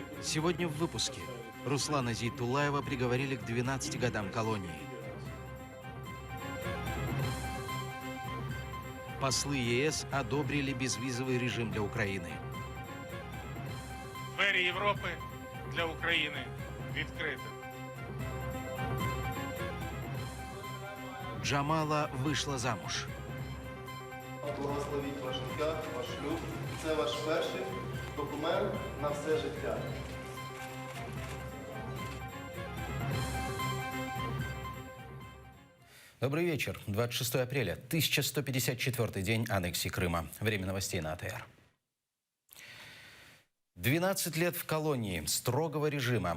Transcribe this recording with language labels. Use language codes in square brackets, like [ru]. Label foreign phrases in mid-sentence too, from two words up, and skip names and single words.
[ru] Сегодня в выпуске. Руслана Зейтуллаева приговорили к 12 годам колонии. Послы ЕС одобрили безвизовый режим для Украины. [uk] Двері Європи для України відкриті. [ru] Джамала вышла замуж. [uk] Благословіть ваш шлях, ваш шлюб. Це ваш перший документ на все життя. [ru] Добрый вечер. 26 апреля, 1154 день аннексии Крыма. Время новостей на АТР. 12 лет в колонии строгого режима.